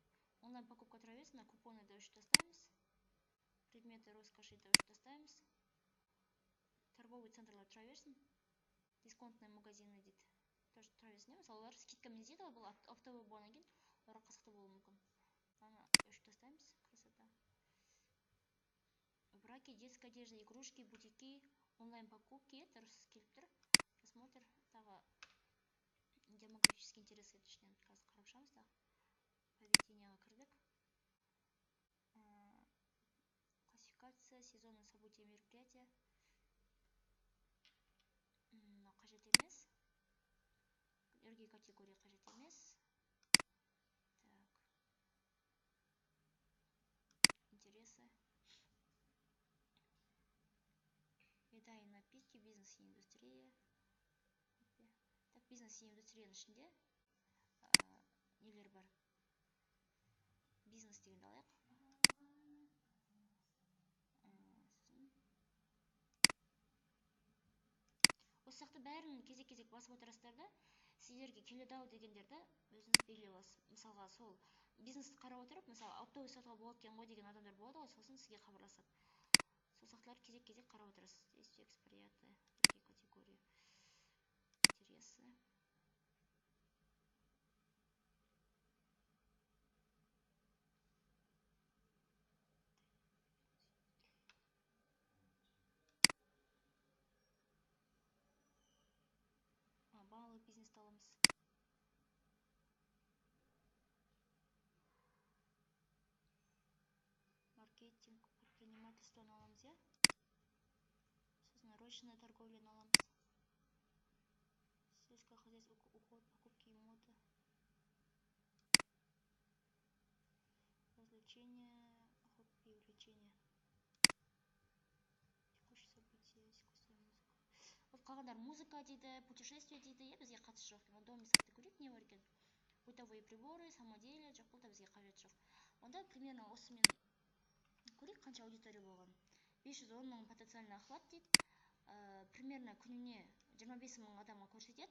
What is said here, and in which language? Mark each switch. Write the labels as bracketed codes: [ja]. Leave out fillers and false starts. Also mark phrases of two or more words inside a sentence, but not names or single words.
[ru] Онлайн покупка [kk] тұра берсін, купоны да өшіп тастаймыз. [ru] Предметы роскоши [kk] да өшіп тастаймыз. [ru] Торговый центрлар [kk] тұра берсін. [ru] Дисконтный магазины [kk] дейді. Тоже тұра берсін. Мысалы, олар скидкамен дейді, бұл оптовый болғаннан кейін, оларға қызықты болуы мүмкін. Аны өшіп тастаймыз. [ru] Красота. В браке детская одежда, игрушки, бутики, онлайн покупки, [kk] дұрыс келіп тұр. Просмотр, тағы [ru] демографический интерес [kk] етішінен қазір қарап шығамыз да. Поведениеға кірдік. [ru] Классификация, сезонный события, мероприятия. [kk] Қажет емес. [ru] Другие категории қажет емес. Так. Интересы. Еда и напитки, бизнес и индустрия. Так, бизнес и индустрияның ішінде нелер бар. [kk] Бизнес дегенді алайық. Осы сияқты бәрін кезек-кезек басып отырасыздар да, сіздерге келеді ау дегендерді өзіңіз белгілеп аласыз. Мысалға, сол бизнесті қарап отырып, мысалы, оптовый сатуға болады екен ғой деген адамдар болады ғой, сосын сізге хабарласады. Сол сақтылар кезек-кезек қарап отырасыз. [ru] Действия, эксприаты, другие категории. Интересы. [kk] Балалы бизнесті аламыз. Маркетинг, предпринимательствоны аламыз, Сосын [ru] ручная торговляны [kk] аламыз. [ru] Сельское хозяйство, уход, покупки и мода. Развлечения, хобби и увлечения. Текущие события, искусство и музыка. [kk] Вот қалғандар музыка дейді, путешествие дейді, бізге қатысы жоқ. Дом сатты көрейік, не бар екен? [ru] Бытовые приборы, [kk] самоделие, жоқ, бұл да бізге қажет жоқ. Онда примерно осымен көрейік қанша аудитория болған. 510 мың [ru] потенциальный охват [kk] дейді. Примерно күніне 25 мың адамға көрсетеді.